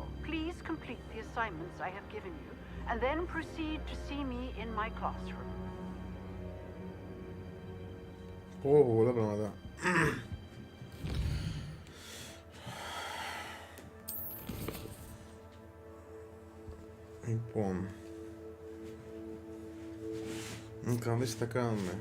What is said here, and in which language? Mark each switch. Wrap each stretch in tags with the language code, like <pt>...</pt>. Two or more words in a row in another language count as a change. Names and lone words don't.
<en>Please complete the assignments I have given you, and then proceed to see me in my classroom.</en> <el>Πολλά πράγματα. Λοιπόν, να δεις τι θα κάνουμε.</el>